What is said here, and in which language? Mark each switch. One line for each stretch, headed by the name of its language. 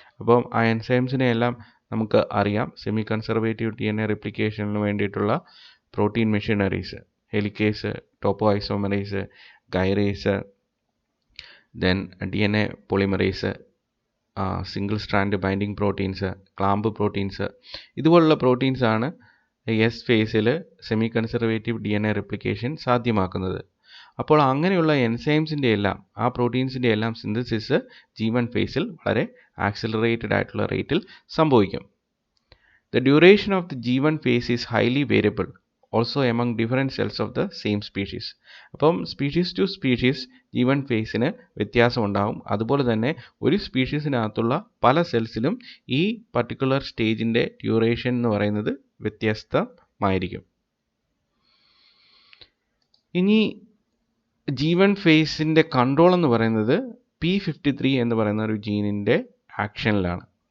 Malayalam: അപ്പം ആ എൻസൈംസിനെ എല്ലാം നമുക്ക് അറിയാം. സെമി കൺസർവേറ്റീവ് DNA റിപ്ലിക്കേഷന് വേണ്ടിയിട്ടുള്ള protein machineries, helicase, ടോപ്പോ isomerase, ഗൈറേസ്, then DNA polymerase, single strand binding proteins, clamp proteins, ഇതുപോലുള്ള പ്രോട്ടീൻസ് ആണ് എസ് ഫേസിൽ സെമി കൺസർവേറ്റീവ് DNA റിപ്ലിക്കേഷൻ സാധ്യമാക്കുന്നത്. അപ്പോൾ അങ്ങനെയുള്ള എൻസൈംസിൻ്റെ എല്ലാം, ആ പ്രോട്ടീൻസിൻ്റെ എല്ലാം സിന്തസിസ് G1 ഫേസിൽ വളരെ ആക്സിലറേറ്റഡ് ആയിട്ടുള്ള റേറ്റിൽ സംഭവിക്കും.
English: The duration of the G1 phase is highly variable also among different cells of the same species.
Malayalam: അപ്പം സ്പീഷീസ് ടു സ്പീഷീസ് G1 ഫേസിന് വ്യത്യാസം ഉണ്ടാവും. അതുപോലെ തന്നെ ഒരു സ്പീഷീസിനകത്തുള്ള പല സെൽസിലും ഈ പർട്ടിക്കുലർ സ്റ്റേജിൻ്റെ ഡ്യൂറേഷൻ എന്ന് പറയുന്നത് വ്യത്യസ്തമായിരിക്കും. ഇനി G1 ഫേസിൻ്റെ കൺട്രോൾ എന്ന് പറയുന്നത് P53 എന്ന് പറയുന്ന ഒരു ജീനിൻ്റെ ആക്ഷനിലാണ്.